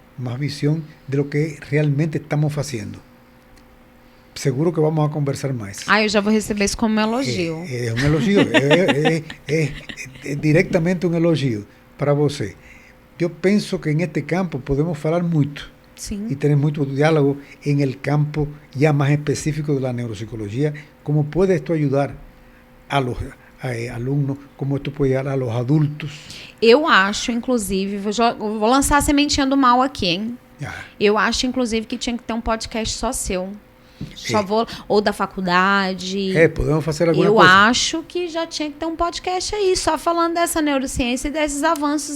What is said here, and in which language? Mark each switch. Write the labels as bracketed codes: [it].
[pt] Mais visão [es] de lo que [pt] realmente estamos fazendo. [es] Seguro que vamos a conversar mais. [pt] Eu já vou receber isso como um elogio. É um elogio, é diretamente um elogio para você. Eu penso que neste campo podemos falar muito. Sim. [es] Y tener mucho diálogo en el campo ya más específico de la neuropsicología, cómo puede esto ayudar a los alunos, como esto puede ayudar a los adultos. [pt] Eu acho, inclusive, vou lançar a sementinha do mal aqui, hein? Eu acho, inclusive, que tinha que ter um podcast só seu. Ou da faculdade. Podemos fazer alguma coisa. Eu acho que já tinha que ter um podcast aí, só falando dessa neurociência e desses avanços.